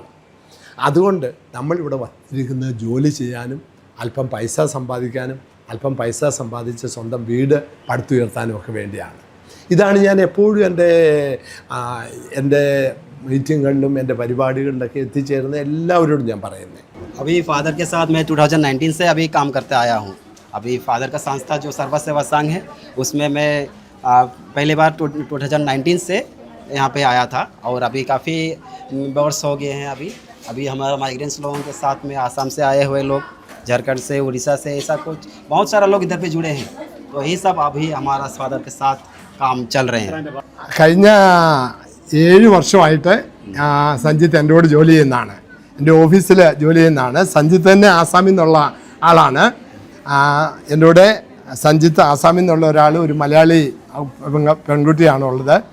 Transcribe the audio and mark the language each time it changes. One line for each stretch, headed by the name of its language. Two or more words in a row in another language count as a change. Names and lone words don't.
Malayalam: അതുകൊണ്ട് നമ്മളിവിടെ വന്നിരിക്കുന്നത് ജോലി ചെയ്യാനും അല്പം പൈസ സമ്പാദിക്കാനും അല്പം പൈസ സമ്പാദിച്ച് സ്വന്തം വീട് പടുത്തുയർത്താനും ഒക്കെ വേണ്ടിയാണ്. ഇതാണ് ഞാൻ എപ്പോഴും എൻ്റെ മീറ്റിങ്ങുകളിലും എൻ്റെ പരിപാടികളിലൊക്കെ എത്തിച്ചേരുന്ന എല്ലാവരോടും ഞാൻ പറയുന്നത്.
Hindi: अभी फादर के साथ मैं 2019 से अभी काम करते आया हूँ. अभी फादर का संस्था जो सर्व सेवा संघ है उसमें मैं पहली बार 2019 से यहाँ पे आया था और अभी काफ़ी वर्ष हो गए हैं. अभी हमारा माइग्रेंट्स लोगों के साथ में आसाम से आए हुए लोग, झारखंड से, उड़ीसा से, ऐसा कुछ बहुत सारा लोग इधर पे जुड़े हैं. तो यही सब अभी हमारा फादर के साथ काम चल रहे हैं.
Malayalam: കഴിഞ്ഞ 7 വർഷമായിട്ട് സഞ്ജിത്ത് എൻ്റെ കൂടെ ജോലി ചെയ്യുന്നതാണ്, എൻ്റെ ഓഫീസിൽ ജോലി ചെയ്യുന്നതാണ്. സഞ്ജിത്ത് തന്നെ ആസാമിൽ നിന്നുള്ള ആളാണ്. എൻ്റെ കൂടെ സഞ്ജിത്ത് ആസാമിൽ നിന്നുള്ള ഒരാൾ, ഒരു മലയാളി പെൺകുട്ടിയാണുള്ളത്.